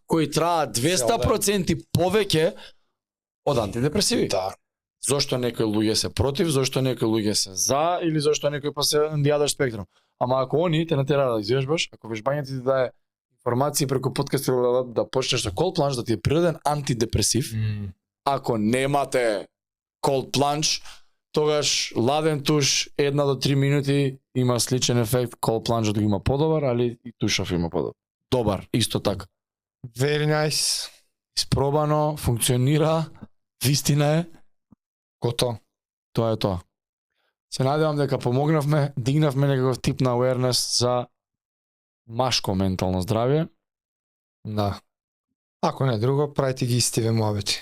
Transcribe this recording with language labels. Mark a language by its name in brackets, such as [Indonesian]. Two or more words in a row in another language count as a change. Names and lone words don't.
[Macedonian] кои траат 200% повеќе од антидепресиви. Да. Зошто некои луѓе се против, зошто некои луѓе се за или зошто некој па се дијадаш спектрум. Ама ако они те натера да извежбаш, ако вежбањето ти дае информации преку подкаст да почнеш со [English] cold plunge [Macedonian] да ти е природен антидепресив, ако немате [English] cold plunge, [Macedonian] тогаш ладен туш 1 до 3 минути има сличен ефект, [English] cold plunge [Macedonian] го има подобар, али и тушав има подобар. Добар, исто така. [English] Very nice. [Macedonian] Испробано, функционира, вистина е, Гото. тоа е тоа. Се надевам дека помогнавме, дигнавме некаков тип на awareness за машко ментално здравје. Да. Ако не друго, правите ги истиве муабети.